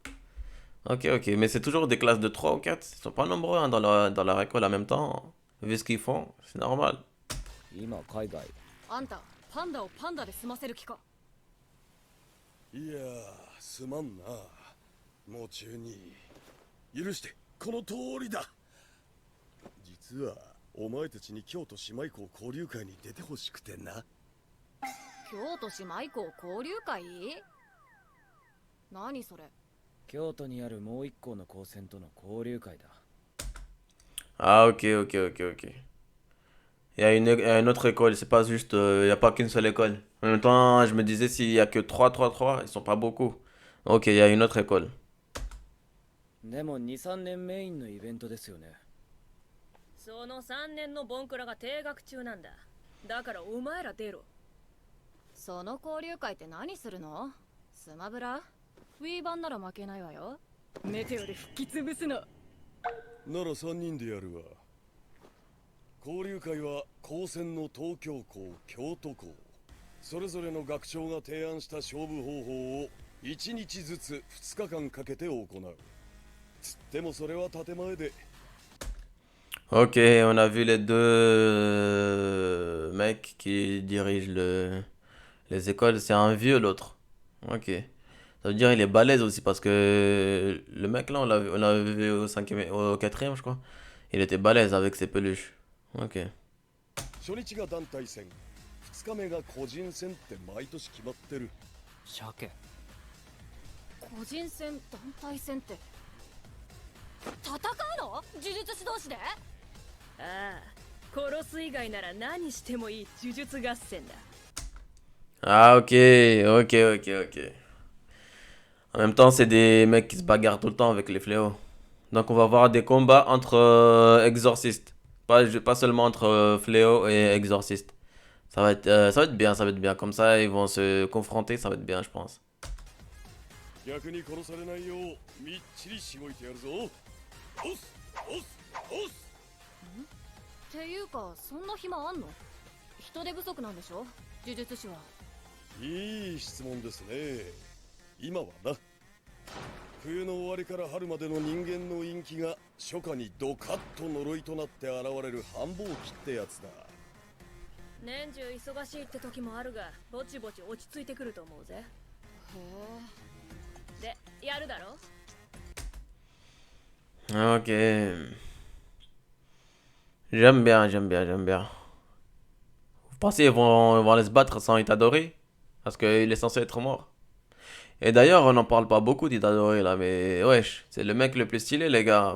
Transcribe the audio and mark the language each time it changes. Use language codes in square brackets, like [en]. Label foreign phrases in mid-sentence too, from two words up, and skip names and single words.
[fr] Ok. Mais c'est toujours des classes de 3 ou 4. Ils sont pas nombreux hein, dans leur école en même temps. Vu ce qu'ils font, c'est normal. [ja] 今海外。あんたパンダをパンダで済ませる気か。いやー、すまんな。もう中に許して。この通りだ。実はお前たちに京都姉妹校交流会に出てほしくてな。京都姉妹校交流会？何それ。京都にあるもう一校の高専との交流会だ。 [fr] Ah ok. Il y a une autre école, c'est pas juste, il n'y a pas qu'une seule école. En même temps, je me disais s'il y a que 3, ils sont pas beaucoup. Ok, il y a une autre école. [ja] でも2、3年メインのイベントですよね。その3年のボンクラが停学中なんだ。だからお前ら出ろ。その交流会って何するの？スマブラ？ウィーバンなら負けないわよ。メテオで吹き潰すの。なら3人でやるわ。交流会は高専の東京校、京都校それぞれの学長が提案した勝負方法を1日ずつ2日間かけて行う。つってもそれは建前で。 [fr] Ok, on a vu les deux mecs qui dirigent les écoles. C'est un vieux, l'autre. Ok. Ça veut dire il est balèze aussi parce que le mec là, on l'avait vu au quatrième, je crois. Il était balèze avec ses peluches. Ok. [ja] 初日が団体戦、2日目が個人戦って毎年決まってる。鮭。個人戦、団体戦って戦うの？呪術師同士で？ああ、殺す以外なら何してもいい呪術合戦だ。 [fr] Ah ok. En même temps, c'est des mecs qui se bagarrent tout le temps avec les fléaux. Donc on va voir des combats entre exorcistes. Pas seulement entre fléaux et exorcistes. Ça va être bien. Comme ça, ils vont se confronter, ça va être bien, je pense. [ja] 逆に殺されないようみっちりしごいてやるぞ。押す。っていうか、そんな暇あんの？人手不足なんでしょ？呪術師は。いい質問ですね。今はな。冬の終わりから春までの人間の陰気が初夏にドカッと呪いとなって現れる繁忙期ってやつだ。年中忙しいって時もあるが、ぼちぼち落ち着いてくると思うぜ。へえ。で、やるだろ？ [fr] Ok. J'aime bien. Vous pensez qu'ils vont aller se battre sans Itadori? Parce qu'il est censé être mort. Et d'ailleurs, on n'en parle pas beaucoup d'Itadori là, mais wesh, c'est le mec le plus stylé, les gars.